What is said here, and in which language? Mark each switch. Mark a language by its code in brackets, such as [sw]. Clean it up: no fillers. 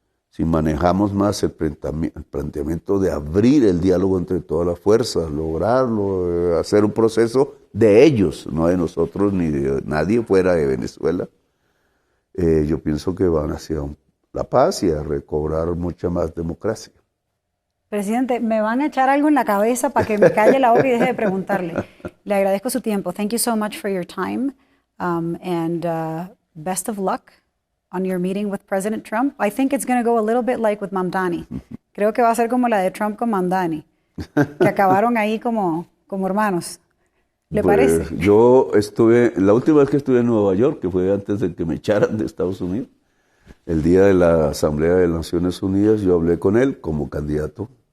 [es] Si manejamos más el planteamiento de abrir el diálogo entre todas las fuerzas, lograrlo, hacer un proceso de ellos, no de nosotros ni de nadie fuera de Venezuela, yo pienso que van hacia la paz y a recobrar mucha más democracia. Presidente, me van a echar algo en la cabeza para que me calle la boca y deje de preguntarle. Le agradezco su tiempo. [en] Thank you so much for your time, and best of luck on your meeting with President Trump. I think it's going to go a little bit like with Mamdani. [es] Creo que va a ser como la de Trump con Mamdani, que acabaron ahí como hermanos. ¿Le Pues, parece? yo la última vez que estuve en Nueva York, que fue antes de que me echaran de Estados Unidos, el día de la Asamblea de las Naciones Unidas, yo hablé con él como candidato.